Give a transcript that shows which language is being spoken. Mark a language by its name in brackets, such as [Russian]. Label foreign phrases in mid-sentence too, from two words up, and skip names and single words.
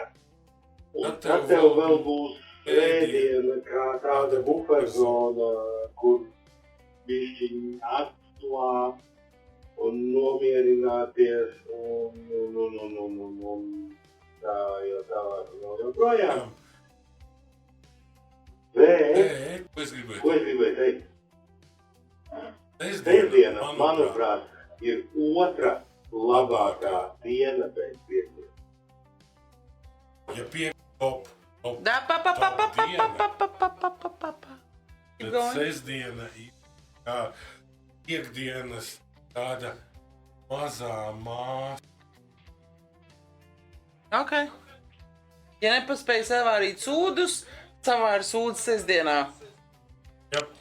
[Latvian] Un tad tev vēl būs svētdiena kā tāda buferzona, kur bišķiņ atklāt un nomierināties un projām. Bet, ko es gribēju? ko es gribēju teikt? Sestdiena, Sestdiena, manuprāt, ir otra labākā diena pēc piekdienas. Ja top Da, pa, pa, pa, pa, pa, diena, pa, pa, pa, pa, pa, pa, pa. Keep tad going. sestdiena ir kā piekdienas tāda mazā māsa. Ok. Ja nepaspēj savārīt sūdus, savāri sūdus sestdienā. Ja,